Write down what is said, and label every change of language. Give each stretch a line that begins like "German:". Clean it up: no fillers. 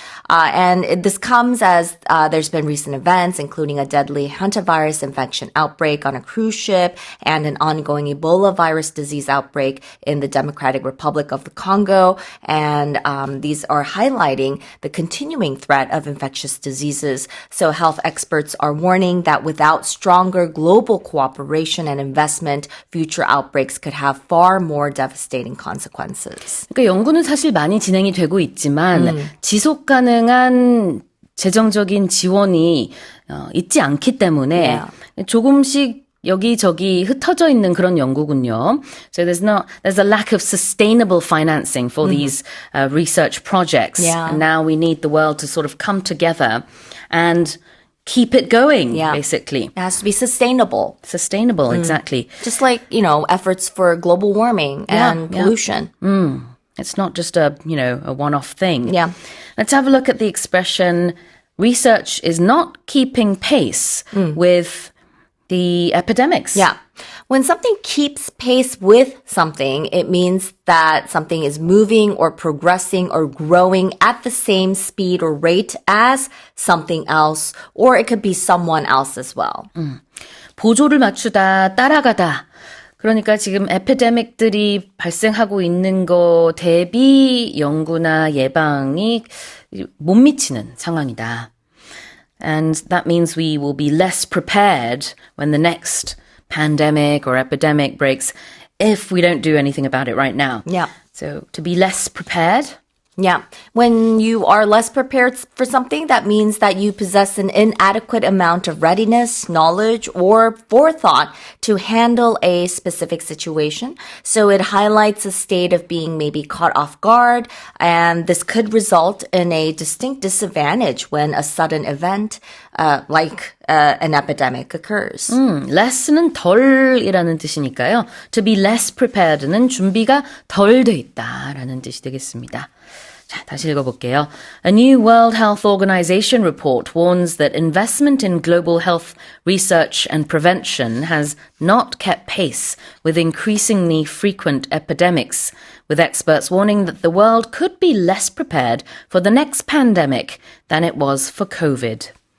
English: And this comes as there's been recent events, including a deadly hantavirus infection outbreak on a cruise ship and an ongoing Ebola virus disease outbreak in the Democratic Republic of the Congo. And these are highlighting the continuing threat of infectious diseases. So health experts are warning that without stronger global cooperation and investment, future outbreaks could have far more devastating consequences.
Korean: 그러니까 연구는 사실 많이 진행이 되고 있지만 지속 가능한 재정적인 지원이 있지 않기 때문에 조금씩 여기저기 흩어져 있는 그런 연구군요.
English: So there's a lack of sustainable financing for these research projects. Yeah. And now we need the world to sort of come together and keep it going, basically. It has to be sustainable. Sustainable, exactly. Just like, efforts for global warming and pollution. It's not just a one-off thing. Yeah. Let's have a look at the expression, research is not keeping pace with the epidemics. Yeah. When something keeps pace with something, it means that something is moving or progressing or growing at the same speed or rate as something else, or it could be someone else as well.
Korean: 보조를 맞추다, 따라가다. 그러니까 지금 에피데믹들이 발생하고 있는 거 대비 연구나 예방이 못 미치는 상황이다.
English: And that means we will be less prepared when the next pandemic or epidemic breaks if we don't do anything about it right now. Yeah. So to be less prepared, Yeah. When you are less prepared for something, that means that you possess an inadequate amount of readiness, knowledge, or forethought to handle a specific situation. So it highlights a state of being maybe caught off guard, and this could result in a distinct disadvantage when a sudden event, like an epidemic occurs.
Korean: less는 덜이라는 뜻이니까요.
English: To be less prepared
Korean: 는 준비가 덜 돼 있다라는 뜻이 되겠습니다. 자, 다시 읽어볼게요.
English: A new World Health Organization report warns that investment in global health research and prevention has not kept pace with increasingly frequent epidemics, with experts warning that the world could be less prepared for the next pandemic than it was for COVID.